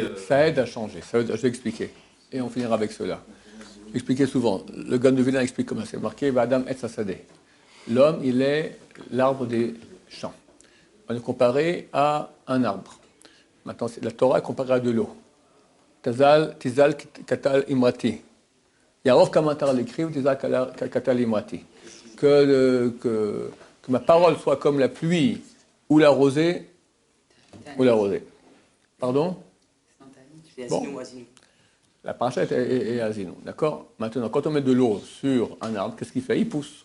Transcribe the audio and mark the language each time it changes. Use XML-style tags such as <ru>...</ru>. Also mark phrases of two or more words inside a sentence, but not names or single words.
<fr>Ça aide à changer, je vais expliquer. Et on finira avec cela. J'expliquais souvent, le Gan de Vilna explique comment c'est marqué, Vadam et Sasadeh. L'homme, il est l'arbre des champs. On est comparé à un arbre. Maintenant, la Torah est comparée à de l'eau.</fr> <he>תזל כטל אמרתי. יערף כמטר l'écrive, תזל כטל אמרתי.</he> <fr>Que ma parole soit comme la pluie ou la rosée. Ou la rosée. Pardon? Bon. La paracha est Azinu, d'accord? Maintenant, quand on met de l'eau sur un arbre, qu'est-ce qu'il fait? Il pousse.</fr>